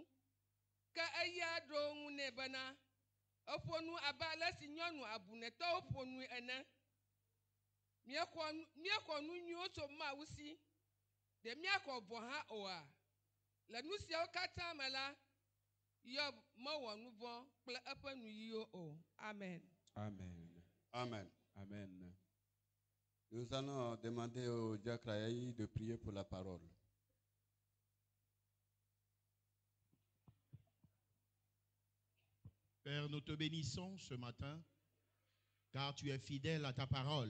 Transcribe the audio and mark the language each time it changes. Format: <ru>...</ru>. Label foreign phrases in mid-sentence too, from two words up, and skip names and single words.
<ee>Ke eya ɖo ŋu nɛ bena eƒo nu abe ale si nyɔnu abunɛtɔwo ƒo nui ene. Míexɔ nu nyuiwo tso Mawu si. Ɖe míaxɔ vɔ hã oa. Le nu siawo katã me la, Yob mewɔ nu vɔ̃ kple eƒe nuyiwo o. Amen. Amen. Amen. Amen.</ee> <fr>Nous allons demander au Diakraï de prier pour la parole. Père, nous te bénissons ce matin, car tu es fidèle à ta parole.</fr>